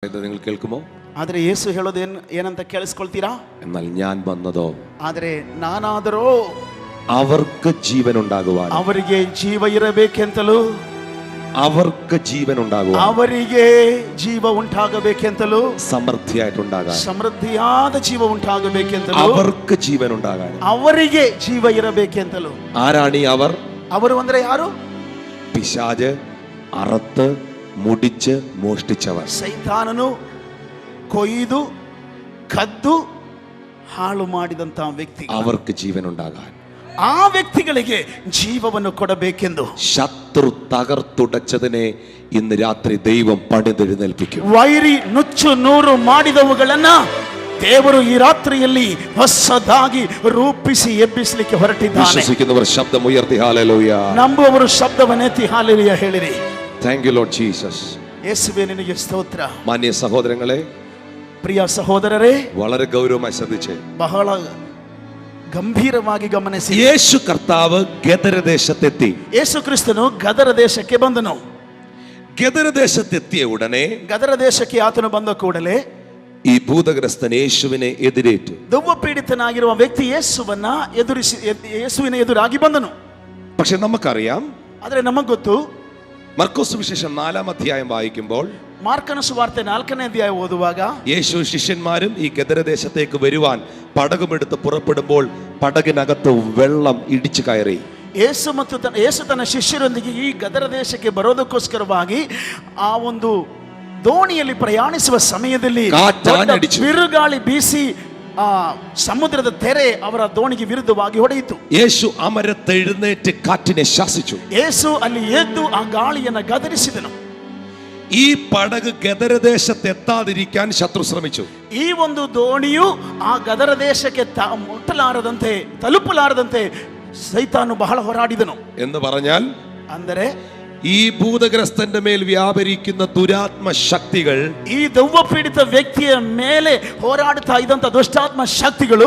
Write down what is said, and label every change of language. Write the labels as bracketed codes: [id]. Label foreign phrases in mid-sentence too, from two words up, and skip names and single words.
[ml] നിങ്ങൾ കേൾക്കുമോ? [kn] ಆದರೆ ಯೇಸು ಹೇಳೋದು ಏನಂತ ಕೇಳಿಸ್ಕೊಳ್ತೀರಾ? [ml] എന്നാൽ ഞാൻ വന്നതോ [kn] ಆದರೆ ನಾನಾದರೋ [ml] അവർക്ക് ജീവൻ ഉണ്ടാകുവാൻ, [kn] ಅವರಿಗೆ ಜೀವ ಇರಬೇಕೆಂತಲೂ, [ml] അവർക്ക് ജീവൻ ഉണ്ടാകുവാൻ, [kn] ಅವರಿಗೆ ಜೀವ ಉಂಟಾಗಬೇಕೆಂತಲೂ, [ml] സമൃദ്ധിയായിട്ടുണ്ടാകാൻ, [kn] ಸಮೃದ್ಧಿಯಾದ ಜೀವ ಉಂಟಾಗಬೇಕೆಂತಲೂ, [ml] അവർക്ക് ജീവൻ ഉണ്ടാകാൻ, [kn] ಅವರಿಗೆ ಜೀವ ಇರಬೇಕೆಂತಲೂ. [ml] ആരാണ് ഈ അവർ? [kn] ಅವರು ಅಂದ್ರೆ ಯಾರು? [ml] പിശാച് അറുത്ത് മുടിച്ച് മോഷ്ടിച്ചവർ. [kn] ಸೈತಾನನು ಕೊಯ್ದು ಕದ್ದು ಹಾಳು ಮಾಡಿದಂತ ವ್ಯಕ್ತಿ. [ml] അവർക്ക് ജീവൻ ഉണ്ടാകാൻ, [kn] ಆ ವ್ಯಕ್ತಿಗಳಿಗೆ ಜೀವವನ್ನು ಕೊಡಬೇಕೆಂದು [ml] ശത്രു തകർത്തുടച്ചതിനെ ഇന്ന് രാത്രി ദൈവം പണിതെഴുന്നേൽപ്പിക്കും. [kn] ವೈರಿ ನುಚ್ಚು ನೂರು ಮಾಡಿದವುಗಳನ್ನ ದೇವರು ಈ ರಾತ್ರಿಯಲ್ಲಿ ಹೊಸದಾಗಿ ರೂಪಿಸಿ ಎಬ್ಬಿಸಲಿಕ್ಕೆ ಹೊರಟಿದ್ದಾನೆ. [ml] വിശ്വസിക്കുന്നവർ ശബ്ദം ഉയർത്തി ഹല്ലേലൂയ. [kn] ನಂಬುವವರು ಶಬ್ದವನ್ನೆತ್ತಿ ಹಾಲೆಲೂಯ ಹೇಳಿರಿ. [en] Thank you Lord Jesus. [kn] ಯೇಸುವೇ ನಿನಗೆ ಸ್ತೋತ್ರ. [ml] മാന്യ സഹോദരങ്ങളെ, [kn] ಪ್ರಿಯ ಸಹೋದರರೇ, [ml] വളരെ ഗൗരവമായി ശ്രദ്ധിച്ചേ. [kn] ಬಹಳ ಗಂಭೀರವಾಗಿ ಗಮನಿಸಿ. [ml] യേശു കർത്താവ് ഗദരദേശത്തെത്തി. [kn] ಯೇಸು ಕ್ರಿಸ್ತನು ಗದರ ದೇಶಕ್ಕೆ ಬಂದನು. [ml] ഗദരദേശത്തെത്തിയ ഉടനെ, [kn] ಗದರ ದೇಶಕ್ಕೆ ಆತನು ಬಂದ ಕೂಡಲೇ [ml] ഈ ഭൂതഗ്രസ്തൻ യേശുവിനെ എതിരേറ്റു. [kn] ದೆವ್ವ ಪೀಡಿತನಾಗಿರುವ ವ್ಯಕ್ತಿ ಯೇಸುವಿನ ಎದುರಾಗಿ ಬಂದನು. [ml] പക്ഷെ നമുക്കറിയാം, [kn] ಆದರೆ ನಮಗ್ ಗೊತ್ತು, [ml] മർക്കോസ് സുവിശേഷം 4-ാം അധ്യായം വായിക്കുമ്പോൾ, [kn] ಮಾರ್ಕನ ಸುವಾರ್ತೆ 4ನೇ ಅಧ್ಯಾಯ ಓದುವಾಗ, [ml] യേശു ശിഷ്യന്മാരും ഈ ഗദരദേശത്തേക്ക് വരുവാൻ പടകുമെടുത്ത് പുറപ്പെടുമ്പോൾ പടകിനകത്ത് വെള്ളം ഇടിച്ചു കയറി. [kn] ಯೇಸು ತನ್ನ ಶಿಷ್ಯರೊಂದಿಗೆ ಈ ಗದರ ದೇಶಕ್ಕೆ ಬರೋದಕ್ಕೋಸ್ಕರವಾಗಿ ಆ ಒಂದು ದೋಣಿಯಲ್ಲಿ ಪ್ರಯಾಣಿಸುವ ಸಮಯದಲ್ಲಿ ಬಿರುಗಾಳಿ ಬೀಸಿ ಆ ಸಮುದ್ರದ ತೆರೆ ಅವರ ದೋಣಿಗೆ ವಿರುದ್ಧವಾಗಿ ಹೊಡೆಯಿತು. [ml] യേശു അമരത്തെഴുന്നേറ്റ് കാറ്റിനെ ശാസിച്ചു. [kn] ಯೇಸು ಅಲ್ಲಿ ಎದ್ದು ಆ ಗಾಳಿಯನ್ನು ಗದರಿಸಿದನು. [ml] ഈ പടക് ഗദരദേശത്ത് എത്താതിരിക്കാൻ ശത്രു ശ്രമിച്ചു. [kn] ಈ ಒಂದು ದೋಣಿಯು ಆ ಗದರ ದೇಶಕ್ಕೆ ಮುಟ್ಟಲಾರದಂತೆ ತಲುಪಲಾರದಂತೆ ಸೈತಾನು ಬಹಳ ಹೋರಾಡಿದನು. [ml] എന്ന് പറഞ്ഞാൽ, [kn] ಅಂದರೆ [ml] ഈ ഭൂതഗ്രസ്തന്റെ മേൽ വ്യാപരിക്കുന്ന ദുരാത്മ ശക്തികൾ, [kn] ಈ ದೆವ್ವ ಪೀಡಿತ ವ್ಯಕ್ತಿಯ ಮೇಲೆ ಹೋರಾಡುತ್ತಾ ಇದ್ದಂತ ದುಷ್ಟಾತ್ಮ ಶಕ್ತಿಗಳು